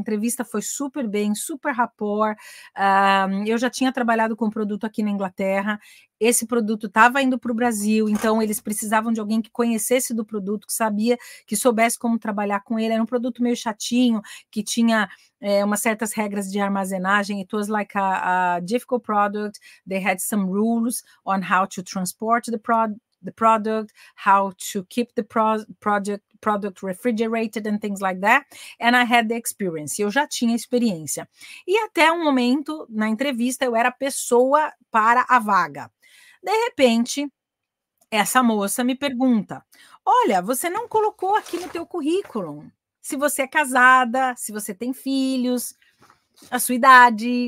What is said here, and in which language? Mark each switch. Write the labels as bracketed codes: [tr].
[pt] A entrevista foi super bem, super rapport. Eu já tinha trabalhado com produto aqui na Inglaterra, esse produto estava indo para o Brasil, então eles precisavam de alguém que conhecesse do produto, que soubesse como trabalhar com ele. Era um produto meio chatinho, que tinha umas certas regras de armazenagem. [en] It was like a difficult product. They had some rules on how to transport the product, how to keep the product refrigerated and things like that, and I had the experience. [pt] Eu já tinha experiência. E até um momento, na entrevista, eu era a pessoa para a vaga. De repente, essa moça me pergunta, olha, você não colocou aqui no teu currículo se você é casada, se você tem filhos, a sua idade.